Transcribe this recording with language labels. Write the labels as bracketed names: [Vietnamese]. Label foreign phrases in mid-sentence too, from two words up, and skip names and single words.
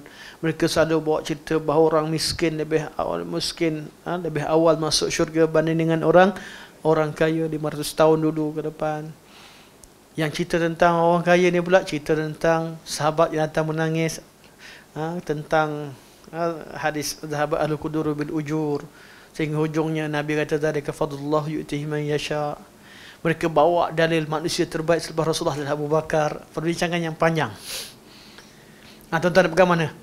[Malay] Mereka selalu bawa cerita bahawa orang miskin lebih awal masuk syurga banding dengan orang kaya 500 tahun dulu ke depan. Yang cerita tentang orang kaya ni pula cerita tentang sahabat yang datang menangis, tentang hadis [Arabic] ذهب أهل الدثور بالأجور, [Malay] sehingga hujungnya Nabi kata [Arabic] ذلك فضل الله يؤتيه من يشاء. [Malay] Mereka bawa dalil manusia terbaik selepas Rasulullah dan Abu Bakar, perbincangan yang panjang. Tuan-tuan nak pegang mana?